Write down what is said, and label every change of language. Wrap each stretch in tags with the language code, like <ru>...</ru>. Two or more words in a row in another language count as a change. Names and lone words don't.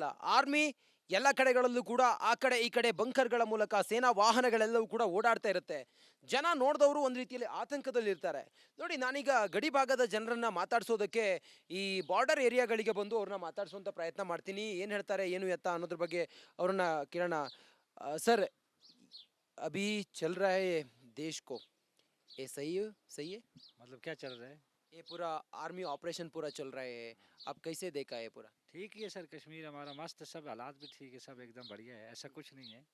<kn>ಆರ್ಮಿ ಎಲ್ಲ ಕಡೆಗಳಲ್ಲೂ ಕೂಡ ಆ ಕಡೆ ಈ ಕಡೆ ಬಂಕರ್ಗಳ ಮೂಲಕ ಸೇನಾ ವಾಹನಗಳೆಲ್ಲವೂ ಕೂಡ ಓಡಾಡ್ತಾ ಇರುತ್ತೆ. ಜನ ನೋಡಿದವರು ಒಂದು ರೀತಿಯಲ್ಲಿ ಆತಂಕದಲ್ಲಿ ಇರ್ತಾರೆ. ನೋಡಿ, ನಾನೀಗ ಗಡಿ ಭಾಗದ ಜನರನ್ನ ಮಾತಾಡ್ಸೋದಕ್ಕೆ ಈ ಬಾರ್ಡರ್ ಏರಿಯಾಗಳಿಗೆ ಬಂದು ಅವ್ರನ್ನ ಮಾತಾಡ್ಸೋಂಥ ಪ್ರಯತ್ನ ಮಾಡ್ತೀನಿ. ಏನು ಹೇಳ್ತಾರೆ, ಏನು ಎತ್ತ ಅನ್ನೋದ್ರ ಬಗ್ಗೆ ಅವ್ರನ್ನ ಕೇಳೋಣ.</kn> <hi>सर, अभी चल रहा है ये देश को, ये सही है? सही है? मतलब क्या चल रहा है? ये पूरा</hi> <en>army operation</en> <hi>पूरा चल रहा है, आप कैसे देखा है पूरा? ठीक ही है सर, कश्मीर हमारा मस्त, सब हालात भी ठीक है, सब एकदम बढ़िया है, ऐसा कुछ नहीं है।</hi>